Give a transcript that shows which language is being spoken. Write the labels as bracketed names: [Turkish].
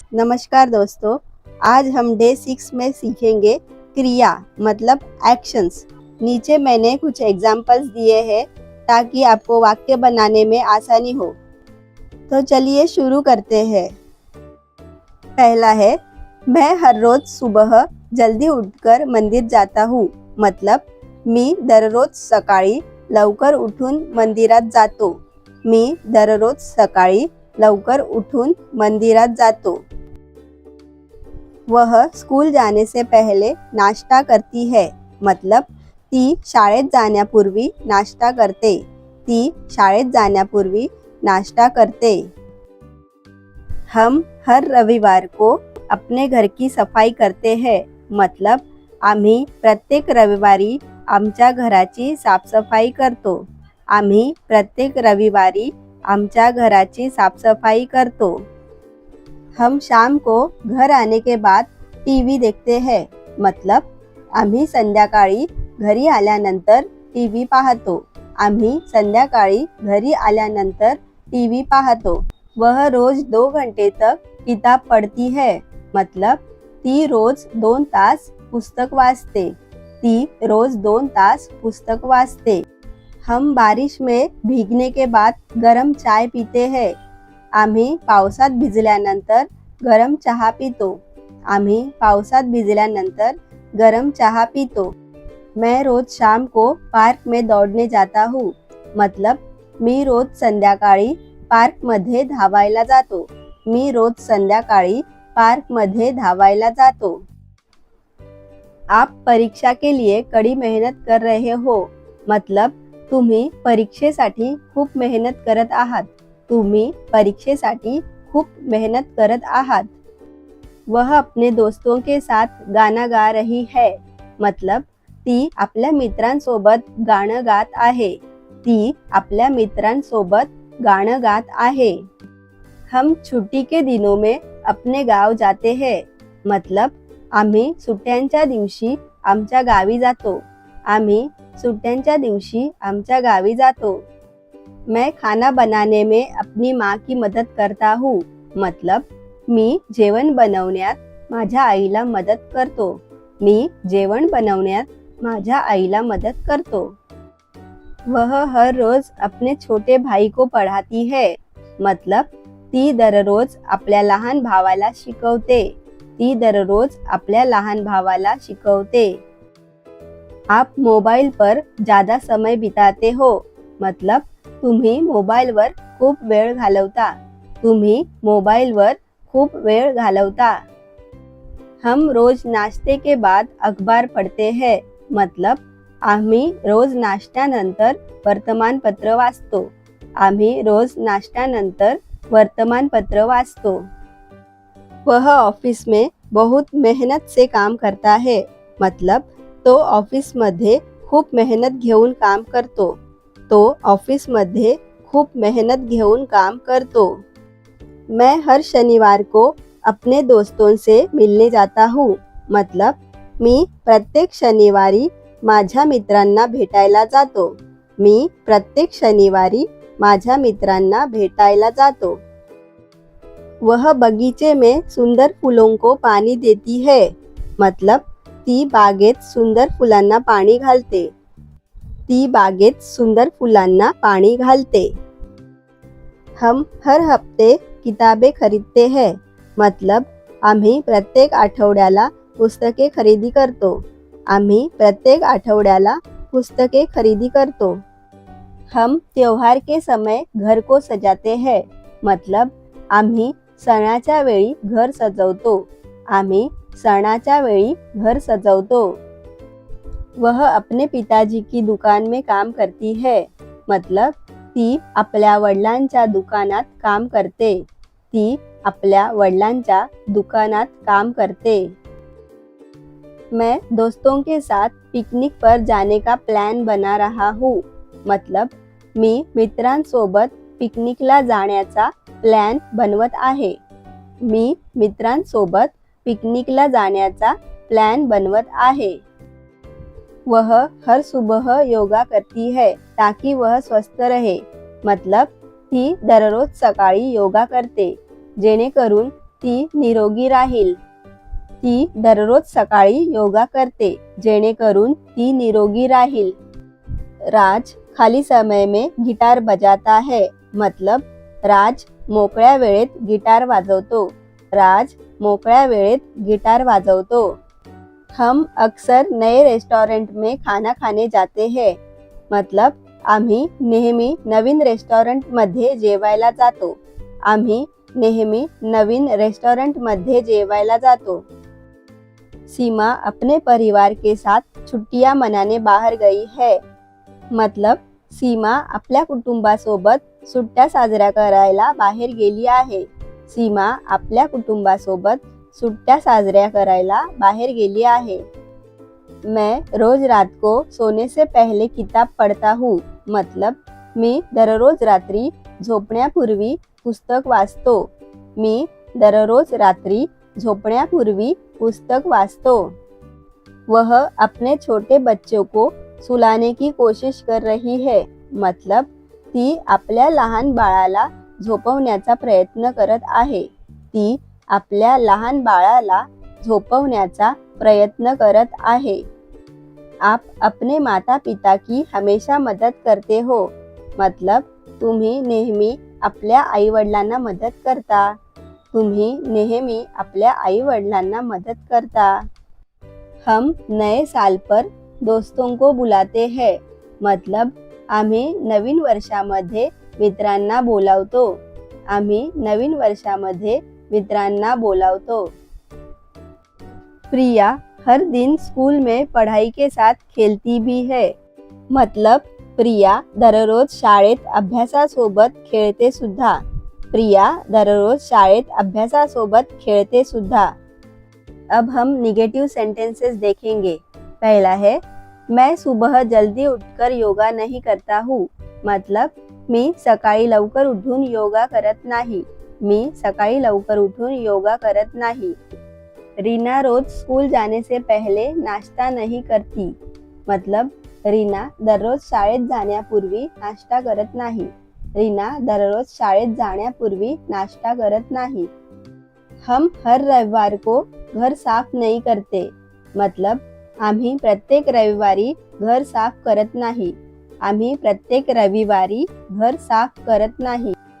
[Hindi] नमस्कार दोस्तों, आज हम डे 6 में सीखेंगे क्रिया मतलब एक्शंस। नीचे मैंने कुछ एग्जाम्पल्स दिए हैं ताकि आपको वाक्य बनाने में आसानी हो। तो चलिए शुरू करते हैं। पहला है, मैं हर रोज सुबह जल्दी उठकर मंदिर जाता हूँ। [Marathi] मतलब मी दररोज सकाळी लवकर उठून मंदिरात जातो। मी दररोज सकाळी लवकर उठून मंदिरात जातो। [Hindi] वह स्कूल जाने से पहले नाश्ता करती है। [Marathi] मतलब ती शाळेत जाण्यापूर्वी नाश्ता करते। ती शाळेत जाण्यापूर्वी नाश्ता करते। [Hindi] हम हर रविवार को अपने घर की सफाई करते हैं। [Marathi] मतलब आम्ही प्रत्येक रविवारी आमच्या घराची साफसफाई करतो। आम्ही प्रत्येक रविवारी आमच्या घराची साफसफाई करतो। [Hindi] हम शाम को घर आने के बाद टीवी देखते हैं। [Marathi] मतलब आम्ही संध्याकाळी घरी आल्यानंतर टीवी पाहतो। आम्ही संध्याकाळी घरी आल्यानंतर टीवी पाहतो। [Hindi] वह रोज 2 घंटे तक किताब पढ़ती है। [Marathi] मतलब ती रोज 2 तास पुस्तक वाचते। ती रोज 2 तास पुस्तक वाचते। [Hindi] हम बारिश में भीगने के बाद गरम चाय पीते हैं। [Marathi] आम्ही पावसात भिजल्यानंतर गरम चहा पितो। आम्ही पावसात भिजल्यानंतर गरम चहा पितो। [Hindi] मैं रोज शाम को पार्क में दौड़ने जाता हूँ। [Marathi] मतलब मी रोज संध्याकाळी पार्क मध्ये धावायला जातो। मी रोज संध्याकाळी पार्क मध्ये धावायला जातो। [Hindi] आप परीक्षा के लिए कड़ी मेहनत कर रहे हो। [Marathi] मतलब तुम्ही परीक्षेसाठी खूप मेहनत करत आहात। तुम्ही परीक्षेसाठी खूप मेहनत करत आहात। [Hindi] वह अपने दोस्तों के साथ गाना गा रही है। [Marathi] मतलब ती आपल्या मित्रांसोबत गाणं गात आहे। ती आपल्या मित्रांसोबत गाणं गात आहे। [Hindi] हम छुट्टी के दिनों में अपने गाव जाते हैं। [Marathi] मतलब आम्ही सुट्ट्यांच्या दिवशी आमच्या गावी जातो। आम्ही सुट्ट्यांच्या दिवशी आमच्या गावी जातो। [Hindi] मैं खाना बनाने में अपनी माँ की मदद करता हूँ। [Marathi] मतलब मी जेवण बनवण्यात माझ्या आईला मदत करतो। मी जेवण बनवण्यात माझ्या आईला मदत करतो। [Hindi] वह हर रोज अपने छोटे भाई को पढ़ाती है। [Marathi] मतलब ती दररोज आपल्या लहान भावाला शिकवते। ती दररोज आपल्या लहान भावाला शिकवते। [Hindi] आप मोबाइल पर ज़्यादा समय बिताते हो। [Marathi] मतलब तुम्ही मोबाईलवर खूप वेळ घालवता। तुम्ही मोबाईलवर खूप वेळ घालवता। [Hindi] हम रोज नाश्ते के बाद अखबार पढ़ते हैं। [Marathi] मतलब आम्ही रोज नाश्त्यानंतर वर्तमानपत्र वाचतो। आम्ही रोज नाश्त्यानंतर वर्तमानपत्र वाचतो। [Hindi] वह ऑफिस में बहुत मेहनत से काम करता है। [Marathi] मतलब तो ऑफिस मध्ये खूप मेहनत घेऊन काम करतो। तो ऑफिस मध्ये खूप मेहनत घेऊन काम करतो। [Hindi] मैं हर शनिवार को अपने दोस्तों से मिलने जाता हूँ। [Marathi] मतलब मी प्रत्येक शनिवारी माझ्या मित्रांना भेटायला जातो। मी प्रत्येक शनिवारी माझ्या मित्रांना भेटायला जातो। [Hindi] वह बगीचे में सुंदर फूलों को पानी देती है। [Marathi] मतलब ती बागेत सुंदर फुलांना पाणी घालते। ती बागेत सुंदर फुलांना पाणी घालते। [Hindi] हम हर हफ्ते किताबें खरीदते हैं। [Marathi] मतलब आम्ही प्रत्येक आठवड्याला पुस्तके खरेदी करतो। आम्ही प्रत्येक आठवड्याला पुस्तके खरेदी करतो। [Hindi] हम त्योहार के समय घर को सजाते हैं। [Marathi] मतलब आम्ही सणाच्या वेळी घर सजवतो। आम्ही सणाच्या वेळी घर सजवतो। [Hindi] वह अपने पिताजी की दुकान में काम करती है। [Marathi] मतलब ती आपल्या वडिलांच्या दुकानात काम करते। ती आपल्या वडिलांच्या दुकानात काम करते। [Hindi] मैं दोस्तों के साथ पिकनिक पर जाने का प्लान बना रहा हूँ। [Marathi] मतलब मी मित्रांसोबत पिकनिकला जाण्याचा प्लॅन बनवत आहे। मी मित्रांसोबत पिकनिकला जाण्याचा प्लॅन बनवत आहे। [Hindi] वह हर सुबह योगा करती है ताकि वह स्वस्थ रहे। मतलब [Marathi] ती दररोज सकाळी योगा करते। जेणेकरून ती निरोगी राहील। ती दररोज सकाळी योगा करते जेणेकरून ती निरोगी राहील। [Hindi] राज खाली समय में गिटार बजाता है, मतलब [Marathi] राज मोकळ्या वेळेत गिटार वाजवतो। राज मोकळ्या वेळेत गिटार वाजवतो। [Hindi] हम अक्सर नए रेस्टोरेंट में खाना खाने जाते हैं, मतलब [Marathi] आम्ही नेहमी नवीन रेस्टोरेंट मध्ये जेवायला जातो। आम्ही नेहमी नवीन रेस्टोरेंट मध्ये जेवायला जातो। [Hindi] सीमा अपने परिवार के साथ छुट्टियां मनाने बाहर गई है, मतलब [Marathi] सीमा आपल्या कुटुंबासोबत सुट्ट्या साजऱ्या करायला बाहेर गेली आहे। सीमा आपल्या कुटुंबासोबत सुट्ट्या साजऱ्या करायला बाहेर गेली आहे। [Hindi] मैं रोज रात को सोने से पहले किताब पढ़ता हूँ, मतलब [Marathi] मी दररोज रात्री झोपण्यापूर्वी पुस्तक वाचतो। मी दररोज रात्री झोपण्यापूर्वी पुस्तक वाचतो। [Hindi] वह अपने छोटे बच्चों को सुलाने की कोशिश कर रही है, मतलब [Marathi] ती आपल्या लहान बाळाला झोपवण्याचा प्रयत्न करत आहे। ती आपल्या लहान बाळाला झोपवण्याचा प्रयत्न करत आहे। [Hindi] आप अपने माता पिता की हमेशा मदद करते हो, मतलब [Marathi] तुम्ही नेहमी आपल्या आई वडिलांना मदत करता। तुम्ही नेहमी आपल्या आई वडिलांना मदत करता। [Hindi] हम नए साल पर दोस्तों को बुलाते हैं, मतलब [Marathi] आम्ही नवीन वर्षामध्ये मित्रांना बोलावतो। आम्ही नवीन वर्षामध्ये मित्रांना बोलावतो। [Hindi] प्रिया हर दिन स्कूल में पढ़ाई के साथ खेलती भी है, मतलब [Marathi] प्रिया दररोज शाळेत अभ्यासासोबत खेळते सुद्धा। प्रिया दररोज शाळेत अभ्यासासोबत खेळते सुद्धा। [Hindi] अब हम निगेटिव सेंटेंसेस देखेंगे। पहला है, मैं सुबह जल्दी उठकर योगा नहीं करता हूँ, मतलब [Marathi] मी सकाळी लवकर उठून योगा करत नाही। मी सकाळी लवकर उठून योगा करत नाही। [Hindi] रीना रोज स्कूल जाने से पहले नाश्ता नहीं करती, मतलब [Marathi] रीना दररोज शाळेत जाण्यापूर्वी नाश्ता करत नाही। रीना दररोज शाळेत जाण्यापूर्वी नाश्ता करत नाही। [Hindi] हम हर रविवार को घर साफ नहीं करते, मतलब [Marathi] आम्ही प्रत्येक रविवारी घर साफ करत नाही। आम्ही प्रत्येक रविवारी घर साफ करत नाही।